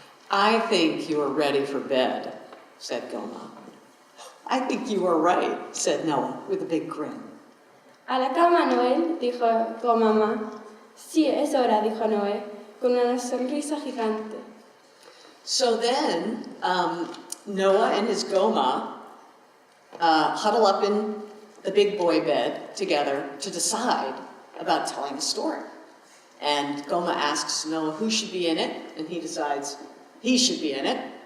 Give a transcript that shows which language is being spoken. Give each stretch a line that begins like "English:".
English: I think you are ready for bed, said Goma. I think you are right, said Noah with a big grin.
Spanish: A la cama, Noel, dijo mamá. Sí, es hora, dijo Noé, con una sonrisa gigante.
English: So then, Noah and his Goma huddle up in the big boy bed together to decide about telling a story. And Goma asks Noah who should be in it, and he decides he should be in it.